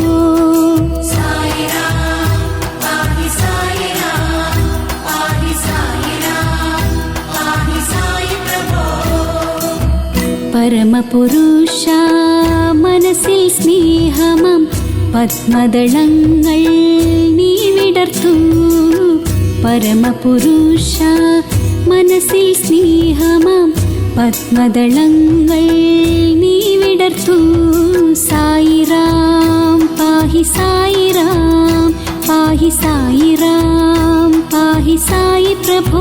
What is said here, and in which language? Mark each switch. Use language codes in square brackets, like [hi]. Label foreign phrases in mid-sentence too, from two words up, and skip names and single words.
[sa] साईराम पाहि साईराम पाहि साईराम पाहि साई प्रभो. [ml] പരമപുരുഷാ മനസ്സിൽ സ്നേഹമാം പത്മദളങ്ങൾ നീ വിടർത്തു. പരമപുരുഷ മനസ്സിൽ സ്നേഹമാം പത്മദളങ്ങൾ നീ വിടർത്തു. [sa] സായിറാം പാഹി സായിറാം പാഹി സായിറാം പാഹി സായി പ്രഭോ.